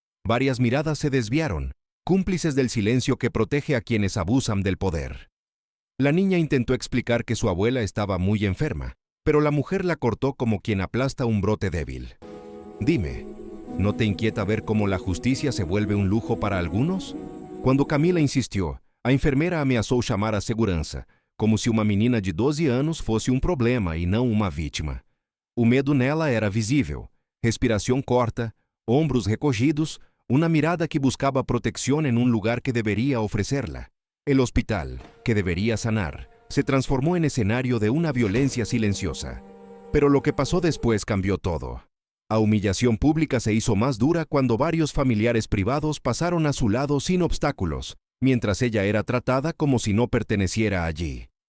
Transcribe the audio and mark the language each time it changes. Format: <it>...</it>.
<es>Varias miradas se desviaron, cómplices del silencio que protege a quienes abusan del poder. La niña intentó explicar que su abuela estaba muy enferma, pero la mujer la cortó como quien aplasta un brote débil. «Dime, ¿no te inquieta ver cómo la justicia se vuelve un lujo para algunos?»</es> <pt>Quando Camila insistiu, a enfermeira ameaçou chamar a segurança, como se uma menina de 12 anos fosse um problema e não uma vítima. O medo nela era visível, respiração corta, ombros recogidos, uma mirada que</pt> <es>buscaba protección en un lugar que debería ofrecerla. El hospital, que debería sanar, se transformó en escenario de una violencia silenciosa. Pero lo que pasó después cambió todo. La humillación pública se hizo más dura cuando varios familiares privados pasaron a su lado sin obstáculos, mientras ella era tratada como si no perteneciera allí.</es>